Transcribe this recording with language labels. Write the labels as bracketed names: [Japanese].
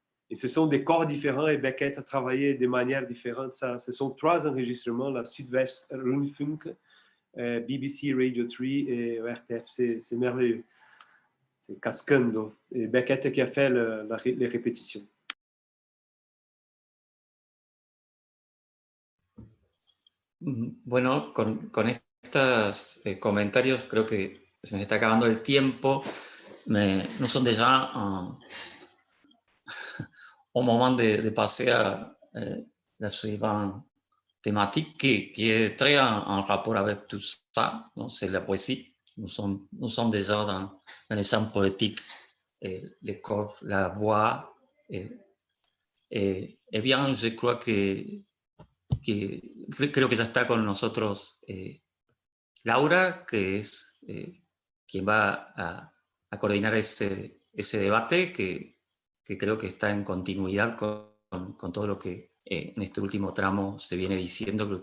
[French] Et ce sont des corps différents, et Beckett a travaillé de manière différente. Ce sont 3 enregistrements, la Südwest Rundfunk, BBC Radio 3 et ORTF. C'est merveilleux. C'est Cascando. Et Beckett qui a fait les répétitions. [Spanish] Bueno, con estos comentarios creo que se nos está acabando el tiempo. [French] Nous sommes déjà au moment de passer à la suivante thématique qui est très en rapport avec tout ça, c'est la poésie. Nous sommes déjà dans les champs poétiques, le corps, la voix. Et bien, je crois que [Spanish] creo que ya está con nosotros Laura, que es quien va a coordinar ese debate que creo que está en continuidad con todo lo que en este último tramo se viene diciendo.